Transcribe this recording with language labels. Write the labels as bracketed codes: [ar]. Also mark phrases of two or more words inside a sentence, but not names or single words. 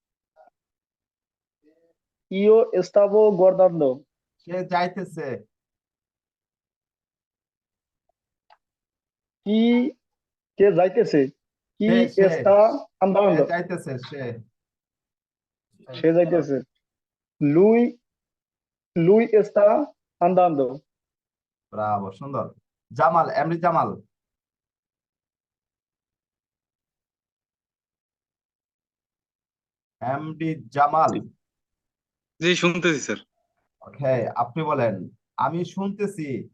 [it] io stavo guardando. [bn] সে যাইতেছে। কি কে যাইতেছে? কি সে [it] está andando? [bn] যাইতেছে, সে। সে যাইতেছে। [it] Lui lui está andando. [bn] ব্রাভো, সুন্দর। জামাল, এমডি জামাল, এমডি জামাল, জি শুনতেছি স্যার। ওকে, আপনি বলেন, আমি শুনতেছি।